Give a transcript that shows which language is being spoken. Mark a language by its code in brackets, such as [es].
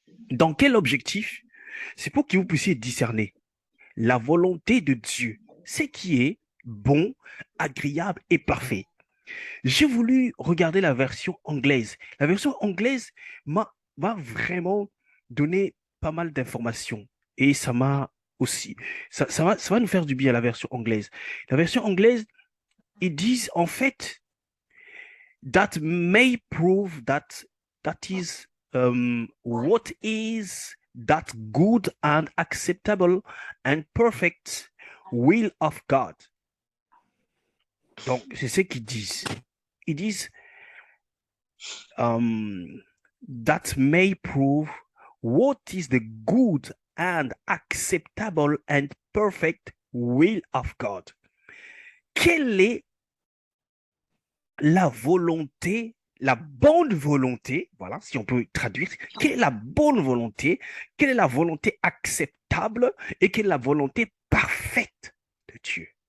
[fr] Dans quel objectif? C'est pour que vous puissiez discerner la volonté de Dieu, ce qui est bon, agréable et parfait. J'ai voulu regarder la version anglaise. La version anglaise m'a vraiment donné pas mal d'informations. Et ça m'a aussi, ça va nous faire du bien, la version anglaise. La version anglaise, ils disent en fait, [en] that may prove that is what is that good and acceptable and perfect will of God. [fr] Donc, c'est ce qu'ils disent. Ils disent [en] that may prove what is the good and acceptable and perfect will of God. [fr] Quelle est la volonté, la bonne volonté, voilà, si on peut traduire, quelle est la bonne volonté, quelle est la volonté acceptable et quelle est la volonté parfaite de Dieu.